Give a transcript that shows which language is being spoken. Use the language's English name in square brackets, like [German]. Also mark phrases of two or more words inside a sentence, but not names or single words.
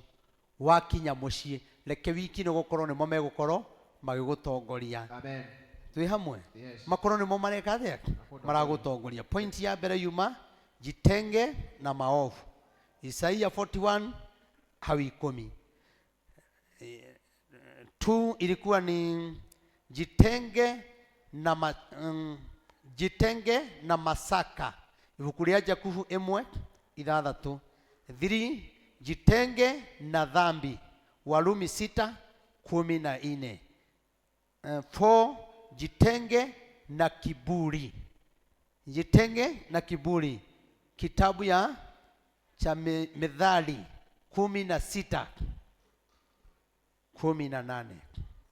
[Kikuyu] Wakinya mũciĩ reke wiki nĩ gũkorwo nĩmo megũkorwo magĩgũtongoria. Amen. Twĩ hamwe Yes. makorwo nĩmo mareka atĩa maragũtongoria. Point ya mbere yuma [Swahili] jitenge na maovu. [Kikuyu] Isaia 41 hau 10. [Swahili] 2 ilikuwa ni jitenge na masaka. [Kikuyu] Ibuku rĩa Jakubu 1:6. 3 [Swahili] jitenge na dhambi. Warumi 6:14. 4 jitenge na kiburi. Jitenge na kiburi. Kitabu ya cha Methali 16:18.